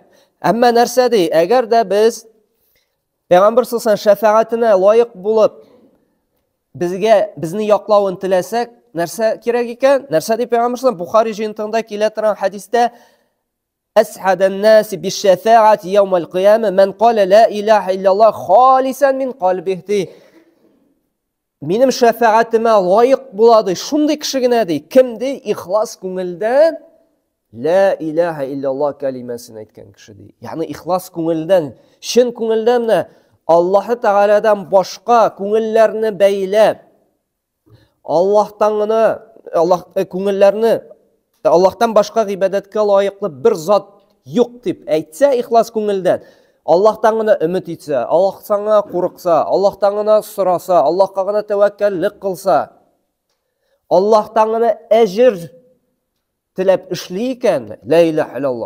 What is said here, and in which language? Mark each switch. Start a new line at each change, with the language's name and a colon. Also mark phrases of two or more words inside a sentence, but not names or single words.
Tatar: Әмма нәрсә ди? Әгәр дә без Пәйгамбер
Arabic: صلى الله عليه وسلم
Tatar: шәфаәтенә лаек булып безне яклавын теләсәк, нәрсә кирәк икән? Нәрсә ди Пәйгамбер
Arabic: صلى الله عليه وسلم
Tatar: Бухари җыентыгында килә торган хадистә:
Arabic: "أسعد الناس بالشفاعة يوم القيامة من قال لا إله إلا الله خالصا من قلبه."
Tatar: Минем шәфаәтемә лаек булады шундый кеше генә ди. Кем ди? Ихлас күңелдән
Arabic: لا إله إلا الله
Tatar: калимасын әйткән кеше ди. Ягъни ихлас күңелдән, чын күңелдән Аллаһ Таалядан башка күңелләрне бәйләп, Аллаһтан башка гыйбадәткә лаеклы бер зат юк дип әйтсә, ихлас күңелдән, Аллаһтан гына өмет итсә, Аллаһтан гына курыкса, Аллаһтан гына сораса, Аллаһка гына тәвәккәллек кылса, Аллаһтан гына әҗр теләп эшли икән,
Arabic: لا إله إلا الله.